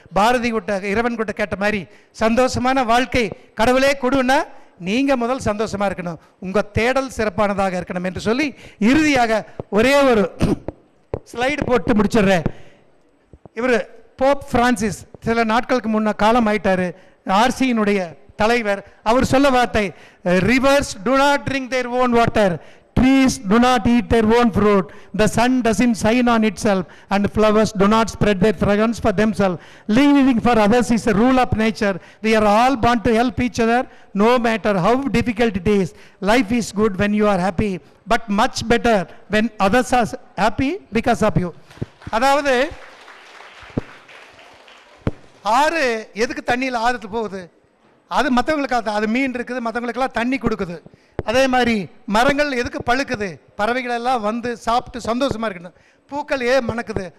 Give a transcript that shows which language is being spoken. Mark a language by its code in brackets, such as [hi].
[ta] பாரதி இறைவன் கிட்ட கேட்ட மாதிரி சந்தோஷமான வாழ்க்கை கடவுளே கொடுன்னா நீங்கள் முதல் சந்தோஷமாக இருக்கணும், உங்கள் தேடல் சிறப்பானதாக இருக்கணும் என்று சொல்லி இறுதியாக ஒரே ஒரு ஸ்லைடு போட்டு முடிச்சிடுறேன். இவர் போப் பிரான்சிஸ் சில நாட்களுக்கு முன்ன காலம் ஆயிட்டார். ஆர்சியினுடைய தலைவர். அவர் சொல்ல வார்த்தை, [en] Rivers do not drink their own water, trees do not eat their own fruit, the sun doesn't shine on itself, and flowers do not spread their fragrance for themselves. Living for others is a rule of nature. We are all born to help each other, no matter how difficult it is. Life is good when you are happy, but much better when others are happy because of you. [ta] அதாவது ஆறு எதுக்கு தண்ணியில் ஆறுத்து போகுது? அது மற்றவங்களுக்கு, அது மீன் இருக்குது, மற்றவங்களுக்கெல்லாம் தண்ணி கொடுக்குது. அதே மாதிரி மரங்கள் எதுக்கு பழுக்குது? பறவைகள் எல்லாம் வந்து சாப்பிட்டு சந்தோஷமாக இருக்கணும். பூக்கள் ஏன் மணக்குது?